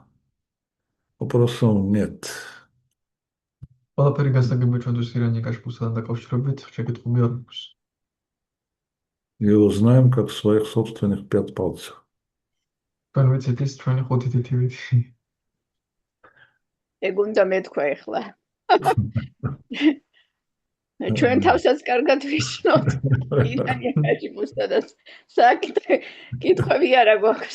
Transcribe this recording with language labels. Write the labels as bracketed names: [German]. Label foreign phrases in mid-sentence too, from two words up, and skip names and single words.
[Russian] Вопросов нет. [Georgian] ყველაფერი გასაგებია ჩვენთვის ირანიაკაშპუსთან დაკავშირებით, შეკითხვები არ აქვს. [Russian] Его знаем как своих собственных 5 пальцев. [Georgian] ჩვენ ვიცით ის ჩვენი ხუთი თითივით. ეგ უნდა მეთქვა ეხლა. ჩვენ თავსაც კარგად ვიშნოთ. ირანიაკაშპუსთან საკითხი კითხვები არა გვაქვს.